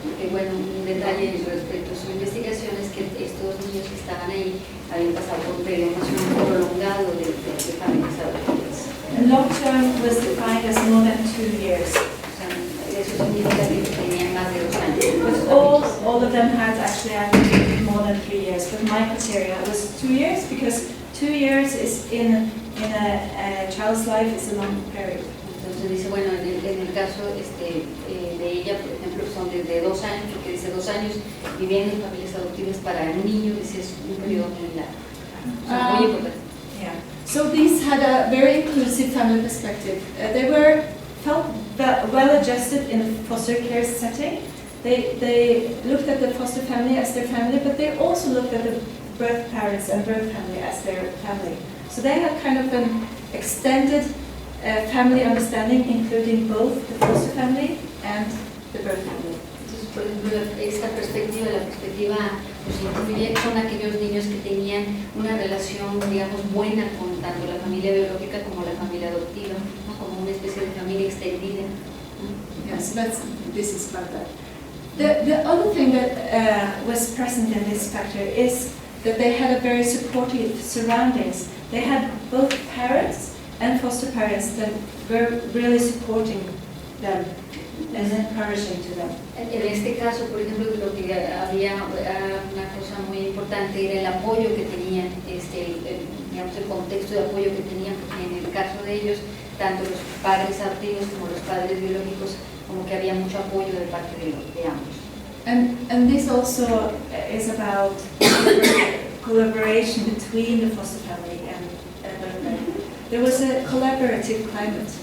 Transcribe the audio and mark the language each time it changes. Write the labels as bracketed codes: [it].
[es] Bueno, un detalle respecto a su investigación es que estos niños que estaban ahí habían pasado por un periodo más prolongado de familias adoptivas. [en] Long-term was defined as more than 2 years. [es] O sea, eso significa que tenían más de 2 años. [en] But all of them had actually had more than 3 years. But my criteria was 2 years because 2 years is in a child's life is a long period. [es] Entonces dice, bueno, en el caso de ella, por ejemplo, son desde 2 años, porque dice 2 años viviendo en familias adoptivas para un niño, dice es un periodo muy largo. Muy importante. [en] Yeah. So these had a very inclusive family perspective. They felt well adjusted in a foster care setting. They looked at the foster family as their family, but they also looked at the birth parents and birth family as their family. So they had kind of an extended family understanding, including both the foster family and the birth family. [es] Entonces, por ejemplo, esta perspectiva, la perspectiva pues, incluye son aquellos niños que tenían una relación, digamos, buena con tanto la familia biológica como la familia adoptiva, ¿no? Como una especie de familia extendida. [en] Yes, this is about that. The other thing that was present in this factor is that they had a very supportive surroundings. They had both parents and foster parents that were really supporting them and encouraging to them. [es] En este caso, por ejemplo, lo que había una cosa muy importante era el apoyo que tenían, digamos, el contexto de apoyo que tenían, porque en el caso de ellos, tanto los padres adoptivos como los padres biológicos, como que había mucho apoyo de parte de ambos. [en] And this also is about collaboration between the foster family and birth family. There was a collaborative climate.